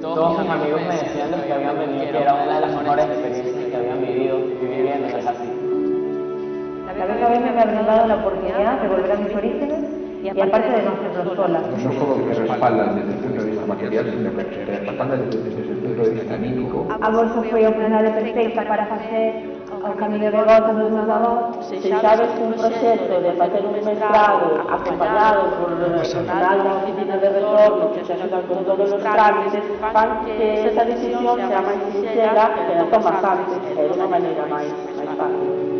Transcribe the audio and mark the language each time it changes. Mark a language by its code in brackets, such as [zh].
[es] Todos mis amigos me decían que habían venido, que era una de las mejores experiencias que habían vivido viviendo en así. La beca BEM me ha brindado la oportunidad de volver a mis orígenes y aparte de no hacerlo sola. No solo que respaldan desde el punto de vista material, sino que respaldan desde el punto de vista anímico. [gl] A bolsa foi a oportunidade perfecta para facer o Camiño de Volta dos meus avós. Se sabes que un proxecto de facer un mestrado acompañado por personal da oficina de retorno que se axudan con todos os trámites, fan que esa decisión sea máis sincera e que la tomas antes, de unha maneira máis fácil.